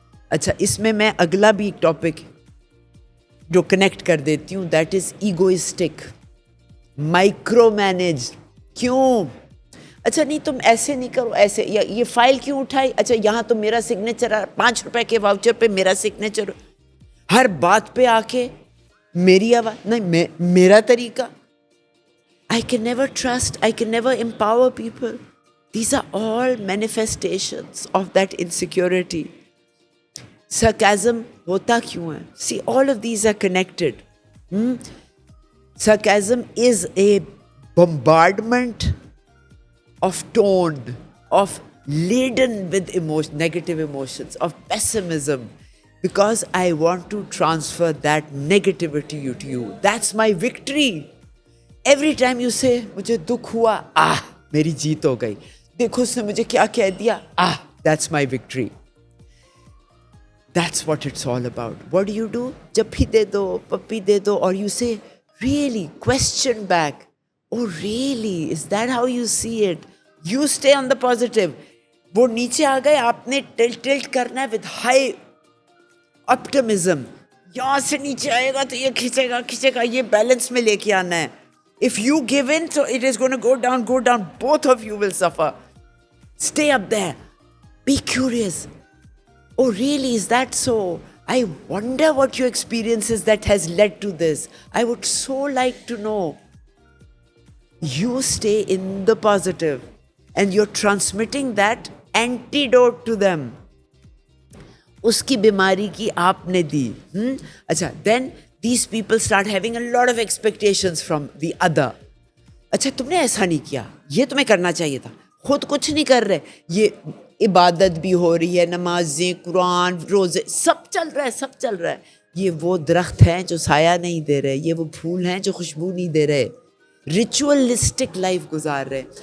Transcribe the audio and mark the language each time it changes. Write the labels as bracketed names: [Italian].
[Urdu] اچھا, اس میں اگلا بھی ایک ٹاپک جو کنیکٹ کر دیتی ہوں, [English] that is egoistic, [Urdu] micro manage. کیوں؟ اچھا نہیں تم ایسے نہیں کرو, ایسے, یا یہ فائل کیوں اٹھائی, اچھا یہاں تو میرا سگنیچر ہے, 5 روپے کے واؤچر پہ میرا سگنیچر, ہر بات پہ آ کے میری آواز, نہیں میرا طریقہ. [English] I can never trust, I can never empower people. These are all manifestations of that insecurity. Sarcasm [Urdu] ہوتا کیوں ہے؟ [English] See, all of these are connected. Sarcasm is a bombardment of tone, of laden with negative emotions, of pessimism, because I want to transfer that negativity to you. That's my victory. Every time you say, [Urdu] مجھے دکھ ہوا, میری جیت ہو گئی, دیکھو اس نے مجھے کیا کہہ دیا, [English] that's my victory. That's what it's all about. What do? [Urdu] جب بھی دے دو, پپی دے دو, اور [English] you say, really, question back. Oh really, is that how you see it? You stay on the positive. [Urdu] وہ نیچے آ گئے, آپ نے ٹلٹ کرنا ہے [English] with high optimism. [Urdu] یہاں سے نیچے آئے گا تو یہ کھینچے گا, یہ بیلنس میں لے کے آنا ہے. [English] If you give in, so it is going to go down. Both of you will suffer. Stay up there. Be curious. Oh, really? Is that so? I wonder what your experience is that has led to this. I would so like to know. You stay in the positive, and you're transmitting that antidote to them. [Urdu] اس کی بیماری کی آپ نے دی. اچھا, [English] then these people start having a lot of expectations from the other. [Urdu] اچھا تم نے ایسا نہیں کیا, یہ تمہیں کرنا چاہیے تھا, خود کچھ نہیں کر رہے, یہ عبادت بھی ہو رہی ہے, نمازیں, قرآن, روزے, سب چل رہا ہے. یہ وہ درخت ہیں جو سایہ نہیں دے رہے, یہ وہ پھول ہیں جو خوشبو نہیں دے رہے, ریچولسٹک لائف گزار رہے.